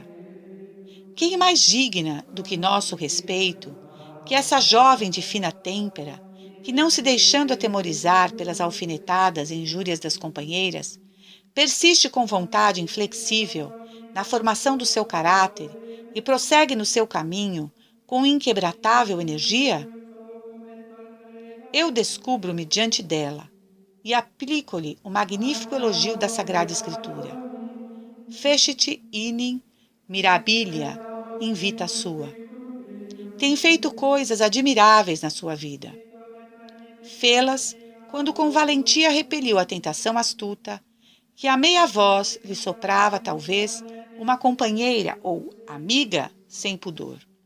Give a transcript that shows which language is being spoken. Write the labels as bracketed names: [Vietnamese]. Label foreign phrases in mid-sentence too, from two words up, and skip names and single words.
[Portuguese] Quem é mais digna do que nosso respeito que essa jovem de fina têmpera, que não se deixando atemorizar pelas alfinetadas e injúrias das companheiras, persiste com vontade inflexível na formação do seu caráter e prossegue no seu caminho com inquebrantável energia? Eu descubro-me diante dela e aplico-lhe o magnífico elogio da Sagrada Escritura. [Latin] Fecit inin mirabilia in vita sua. [Portuguese] Tem feito coisas admiráveis na sua vida. Fê-las quando com valentia repeliu a tentação astuta, que a meia voz lhe soprava, talvez, uma companheira ou amiga sem pudor.